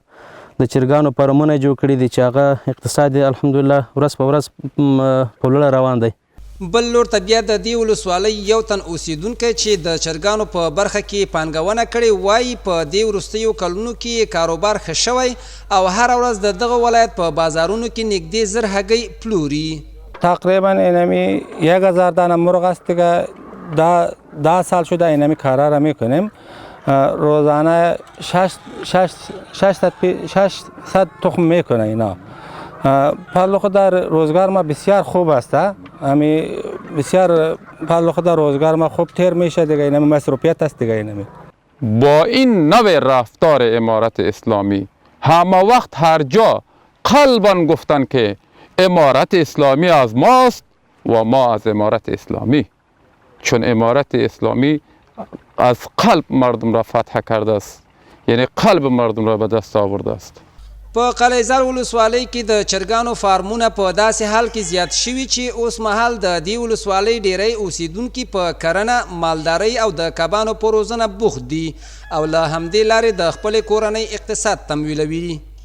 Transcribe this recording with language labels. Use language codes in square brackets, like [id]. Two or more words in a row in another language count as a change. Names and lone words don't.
[ps] د چرګانو فارمونه جوړ کړي دي چې هغه اقتصاد الحمدلله ورځ په ورځ په لوړه روان دی. بل لور ته بیا د دې ولسوالۍ یو تن اوسیدونکی چې د چرګانو په برخه کې پانګونه کړې وایي په دې وروستیو کلونو کې کاروبار ښه شوی او هره ورځ د دغه ولایت په بازارونو کې نږدې 1000 هګۍ پلوري. [fa] تقریبا اینمی 1000 دانه مرغ است که 10 سال شده اینمی کارا را میکنیم. روزانه 600 تخم میکنه اینا. پرلوخ در روزگار ما بسیار خوب است. امی بسیار پرلوخ در روزگار ما خوب تیر میشه دیگه. اینمی مصروفیت است دیگه. اینمی با این نوع رفتار امارت اسلامی همه وقت هر جا قلباً گفتن که امارت اسلامی از ماست و ما از امارت اسلامی، چون امارت اسلامی از قلب مردم را فتح کرده است، یعنی قلب مردم را به دست آورده است. [ps] په قلیزال ولسوالۍ کې د چرګانو فارمونه په داسې حال کې زیات شوي چې اوس مهال د دې ولسوالۍ ډیری اوسیدونکي په کرنه، مالدارۍ او د کبانو په روزنه بوخت دي او له همدې لارې د خپلې کورنۍ اقتصاد تمویلوي.